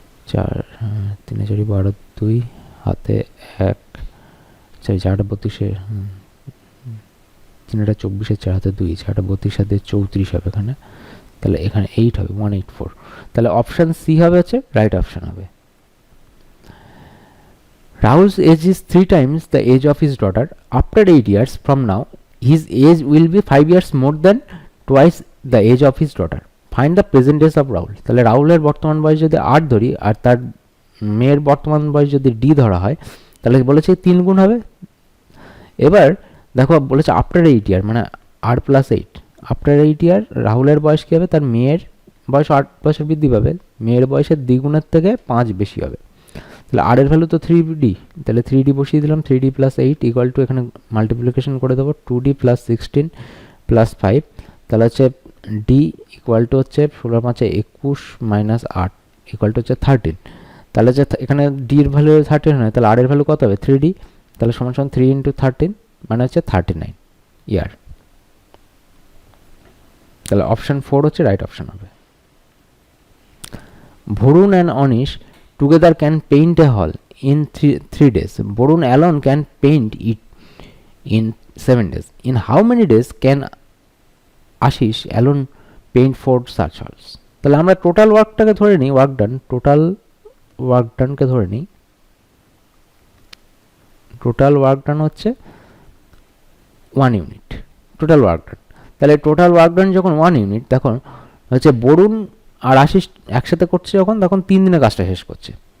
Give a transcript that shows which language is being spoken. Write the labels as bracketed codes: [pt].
[bn] 4 3 4 12 2 হাতে 1, সরি 4 32 3 24 4 হাতে 2, 4 32 হাতে 34 হবে এখানে, তাহলে এখানে 8 হবে 184, তাহলে অপশান সি হবে হচ্ছে রাইট অপশান হবে। [en] Rahul's age is 3 times the age of his daughter. After 8 years from now, his age will be 5 years more than twice the age of his daughter. Find the present age of Rahul. [bn] তাহলে রাহুলের বর্তমান বয়স যদি 8 ধরি আর তার মেয়ের বর্তমান বয়স যদি ডি ধরা হয়, তাহলে বলেছে 3 গুণ হবে। এবার দেখো বলেছে আফটার 8 ইয়ার, মানে আর প্লাস 8, আফটার 8 ইয়ার রাহুলের বয়স কী হবে, তার মেয়ের বয়স 8 বছর বৃদ্ধি পাবে, মেয়ের বয়সের দ্বিগুণের থেকে 5 বেশি হবে। তাহলে আর এর ভ্যালু তো 3D, তাহলে 3D বসিয়ে দিলাম, 3D প্লাস 8 ইকুয়াল টু এখানে মাল্টিপ্লিকেশন করে দেবো 2D প্লাস 16 প্লাস 5, তাহলে হচ্ছে ডি ইকুয়াল টু হচ্ছে 16 5 21 মাইনাস 8 ইকুয়াল টু হচ্ছে 13। তাহলে হচ্ছে এখানে ডির ভ্যালু 13 হয়, তাহলে আর এর ভ্যালু কত হবে 3D, তাহলে সমান সমান 3 ইন্টু 13 মানে হচ্ছে 39 ইয়ার। তাহলে অপশন 4 হচ্ছে রাইট অপশন হবে। [en] Varun and Anish together can paint a hall in 3 days. Varun alone can paint it in 7 days. In how many days can Ashish alone paint 4 such halls? [bn] তাহলে আমরা total ওয়ার্কটাকে ধরে নিই, work done, total work ডানকে ধরে নিই। Total work done হচ্ছে 1 unit total work done. তাহলে total work done যখন 1 unit, তখন হচ্ছে বরুণ আর আশিস একসাথে করছে যখন, তখন 3 দিনে কাজটা শেষ করছে।